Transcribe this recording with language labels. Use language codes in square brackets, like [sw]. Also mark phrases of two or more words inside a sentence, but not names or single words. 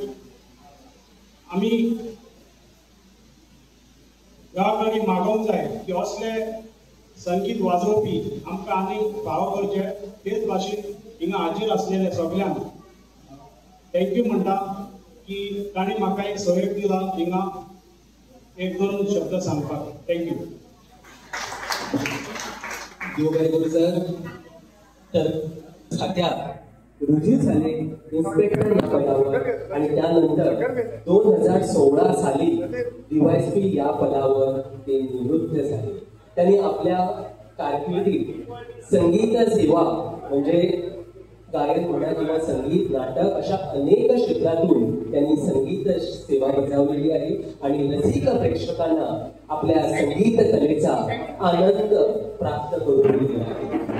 [kok] आमी गांवांनी मागोवंक जाय की असले संगीत वाजोवपी आमकां आनी फावो करचे. तेच भाशेन हिंगा हाजीर आसलेले सगळ्यांक थँक्यू म्हणटा की तांणी म्हाका एक सहयोग दिला हिंगा एक दोन शब्द सांगपाक. थँक्यू. देव बरें करूं सर. [mr] तर खात्यात रुजू झाले इन्स्पेक्टर या पदावर आणि त्यानंतर 2016 साली DYSP या पदावर ते निवृत्त झाले. त्यांनी आपल्या कारकिर्दीत संगीत सेवा म्हणजे गायन म्हणा किंवा संगीत नाटक अशा अनेक क्षेत्रातून त्यांनी संगीत सेवा बजावलेली आहे आणि रसिक प्रेक्षकांना आपल्या संगीत कलेचा आनंद प्राप्त करून दिला आहे.